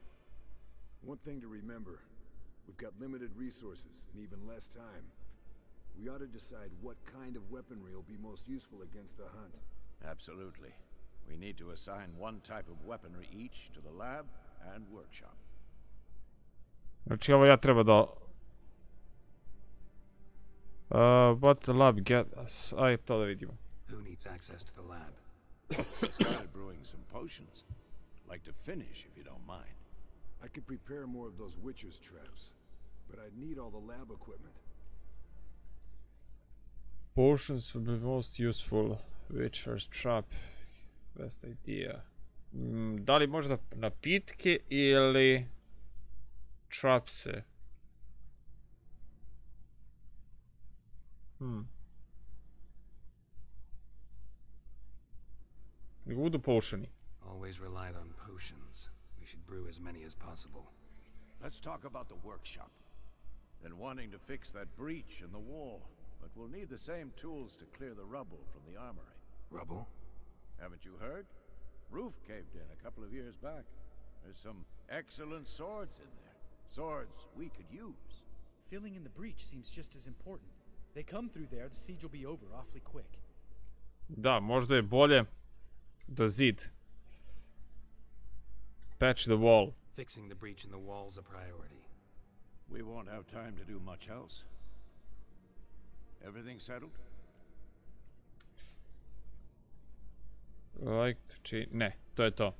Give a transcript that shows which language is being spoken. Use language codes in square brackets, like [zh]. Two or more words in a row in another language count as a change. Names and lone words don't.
[en] One thing to remember, we've got limited resources and even less time. We ought to decide what kind of weaponry will be most useful against the Hunt. Absolutely. We need to assign one type of weaponry each to the lab and workshop. [sr] Znači ovo ja treba da... [en] what the lab get us? [sr] Aj, to da vidimo. [en] Who needs access to the lab? I started brewing some potions. Like to finish, if you don't mind. I could prepare more of those Witcher's traps, but I'd need all the lab equipment. Potions would be most useful. Witcher's trap. Best idea. [sr] Da li možda napitke ili trapse? Nego budu potioni. [en] Always relied on potions. We should brew as many as possible. Let's talk about the workshop. Been wanting to fix that breach in the wall, but we'll need the same tools to clear the rubble from the armory. Rubble? Haven't you heard? Roof caved in a couple of years back. There's some excellent swords in there. Swords we could use. Filling in the breach seems just as important. They come through there, the siege will be over awfully quick. [sr] Da, možda je bolje da zid. [en] Patch the wall. Fixing the breach in the wall's a priority. We won't have time to do much else. Everything settled? Like to change... [sr] Ne, to je to.